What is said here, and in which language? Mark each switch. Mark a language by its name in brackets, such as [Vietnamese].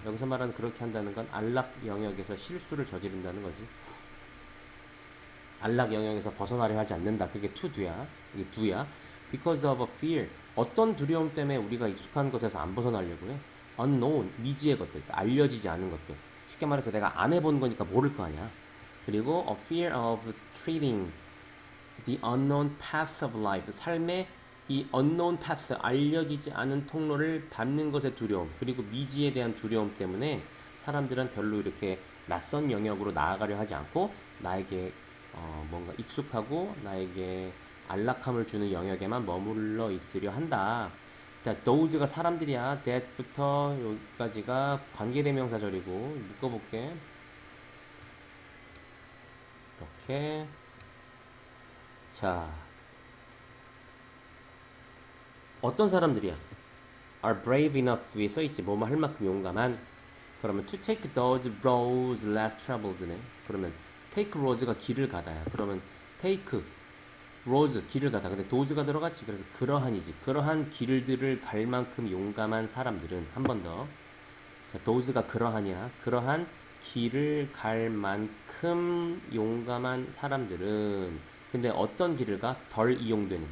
[Korean] 여기서 말하는 그렇게 한다는 건 안락 영역에서 실수를 저지른다는 거지. 안락 영역에서 벗어나려 하지 않는다. 그게 to do야. 이게 do야. [English] Because of a fear. [Korean] 어떤 두려움 때문에 우리가 익숙한 것에서 안 벗어나려고 해? Unknown. 미지의 것들. 알려지지 않은 것들. 쉽게 말해서 내가 안 해본 거니까 모를 거 아니야. 그리고 [English] a fear of treating the unknown path of life. [Korean] 삶의 이 [English] unknown path, [Korean] 알려지지 않은 통로를 밟는 것의 두려움. 그리고 미지에 대한 두려움 때문에 사람들은 별로 이렇게 낯선 영역으로 나아가려 하지 않고 나에게 뭔가 익숙하고 나에게 안락함을 주는 영역에만 머물러 있으려 한다. 자, those가 사람들이야. that부터 여기까지가 관계대명사절이고 묶어볼게. 이렇게. 자, 어떤 사람들이야? [English] are brave enough [Korean] 위에 써있지. 뭐뭐 할 만큼 용감한. 그러면 [English] to take those roads less traveled [Korean] 네. 그러면 take roads가 길을 가다야. 그러면 take roads 길을 가다. 근데 those가 들어갔지. 그래서 그러한이지. 그러한 길들을 갈 만큼 용감한 사람들은 한 번 더. 자, those가 그러한이야. 그러한 길을 갈 만큼 용감한 사람들은 근데 어떤 길을 가? 덜 이용되는.